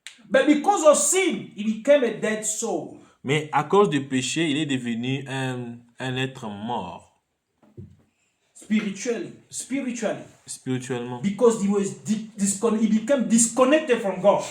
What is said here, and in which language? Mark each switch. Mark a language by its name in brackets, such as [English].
[English] But because of sin, he became a dead soul. [French] Mais à cause du péché, il est devenu un être mort, [English] Spiritually. [French] spirituellement. [English] Because he was he became disconnected from God.